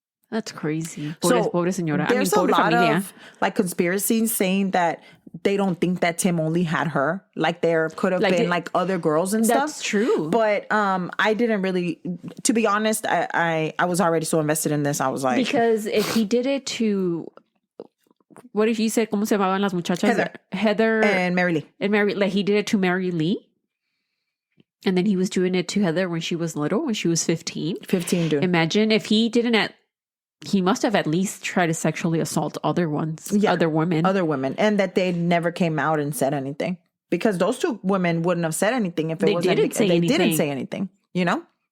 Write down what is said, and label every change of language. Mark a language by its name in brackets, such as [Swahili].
[English] That's crazy. [Spanish] Pobre señora. [English] There's a lot of like conspiracies saying that they don't think that Tim only had her. Like there could have been like other girls and stuff. That's true. But I didn't really, to be honest, I was already so invested in this. I was like. Because if he did it to, what if you said, [Spanish] ¿cómo se llamaban las muchachas? [English] Heather. And Mary Lee. And Mary, like he did it to Mary Lee. And then he was doing it to Heather when she was little, when she was 15. 15, dude. Imagine if he didn't he must have at least tried to sexually assault other ones, other women. And that they never came out and said anything. Because those two women wouldn't have said anything if they didn't say anything, you know?